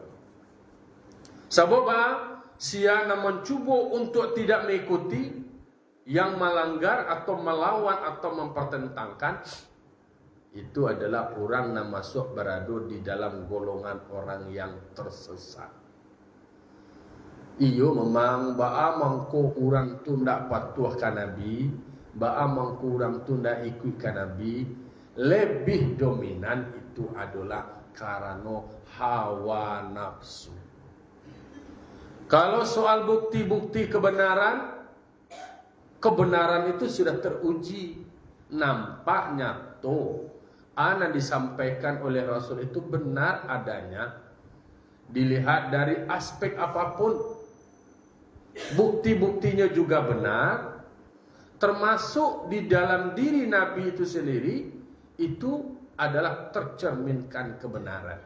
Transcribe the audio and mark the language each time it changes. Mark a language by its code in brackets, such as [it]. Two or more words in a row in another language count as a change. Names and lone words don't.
[id] Sebab siapa mencuba untuk tidak mengikuti, yang melanggar atau melawan atau mempertentangkan, itu adalah orang yang masuk berada di dalam golongan orang yang tersesat. [min] Iyo memang ba'a mangko orang tu ndak patuh ke Nabi, ba'a mangko orang tu ndak ikut ke Nabi, [id] lebih dominan itu adalah karena hawa nafsu. Kalau soal bukti-bukti kebenaran, kebenaran itu sudah teruji, nampak nyata, ana disampaikan oleh Rasul itu benar adanya, dilihat dari aspek apapun, bukti-buktinya juga benar, termasuk di dalam diri Nabi itu sendiri, itu adalah tercerminkan kebenaran.